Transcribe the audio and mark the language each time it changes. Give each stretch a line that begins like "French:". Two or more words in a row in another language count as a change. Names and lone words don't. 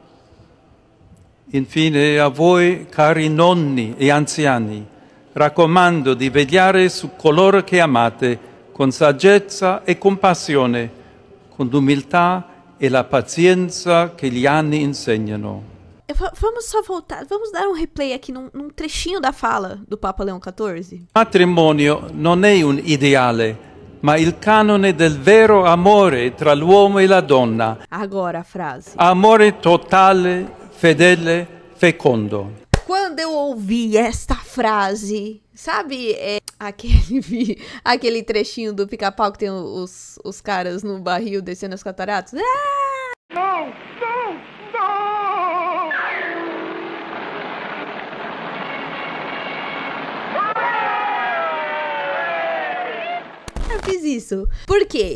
Italian: Infine a voi, cari nonni e anziani, raccomando di vegliare su coloro che amate con saggezza e compassione, con l'umiltà e la pazienza che gli anni insegnano.
Portuguese: Vamos só voltar, vamos dar um replay aqui num trechinho da fala do Papa Leão XIV.
Italian: Matrimonio non è un ideale, ma il canone del vero amore tra l'uomo e la donna.
Portuguese: Agora a frase.
Italian: Amore totale, fedele, fecondo.
Portuguese: Quando eu ouvi esta frase, sabe aquele trechinho do Pica-Pau que tem os caras no barril descendo as cataratas? Ah! Não, não, não! Eu fiz isso. Por quê?